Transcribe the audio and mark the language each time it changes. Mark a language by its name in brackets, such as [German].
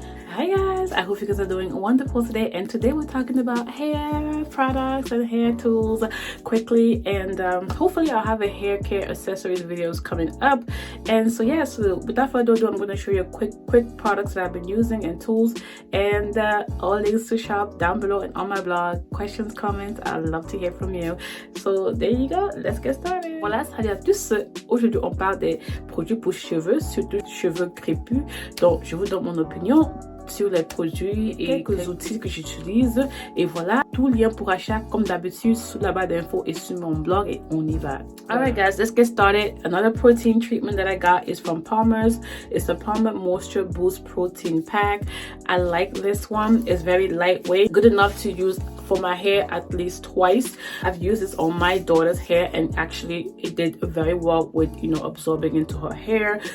[English] Hi guys, I hope you guys are doing wonderful today, and today we're talking about hair products and hair tools quickly, and hopefully I'll have a hair care accessories videos coming up. And so yeah, so without further ado, I'm going to show you quick products that I've been using and tools, and all links to shop down below and on my blog. Questions, comments, I'd love to hear from you. So there you go, let's get started. [French] Voilà, salut à tous. Aujourd'hui on parle des produits pour cheveux, surtout cheveux crépus. Donc je vous donne mon opinion sur les produits et quelques outils que j'utilise, et voilà, tout lien pour achat comme d'habitude sous la barre d'infos et sur mon blog, et on y va. [English] Alright guys, let's get started. Another protein treatment that I got is from Palmer's. It's a Palmer Moisture Boost Protein Pack. I like this one. It's very lightweight, good enough to use for my hair at least twice. I've used this on my daughter's hair, and actually it did very well with, you know, absorbing into her hair.